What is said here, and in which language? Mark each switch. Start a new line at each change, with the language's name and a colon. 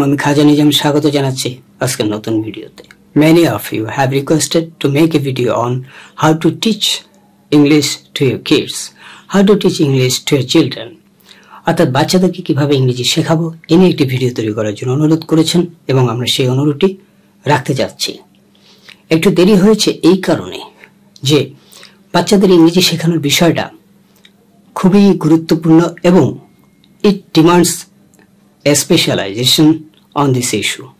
Bangla: আমি খাজা নিজাম স্বাগত জানাচ্ছি আজকের নতুন ভিডিওতে।
English: Many of you have requested to make a video on how to teach English to your kids, how to teach English to your children.
Bangla: অর্থাৎ বাচ্চাদেরকে কিভাবে ইংরেজি শেখাবো এই নিয়ে একটি ভিডিও তৈরি করার জন্য অনুরোধ করেছেন এবং আমরা সেই অনুরোধটি রাখতে যাচ্ছি। একটু দেরি হয়েছে এই কারণে যে বাচ্চাদের ইংরেজি শেখানোর বিষয়টা খুবই গুরুত্বপূর্ণ এবং
English: it demands a specialization on this issue.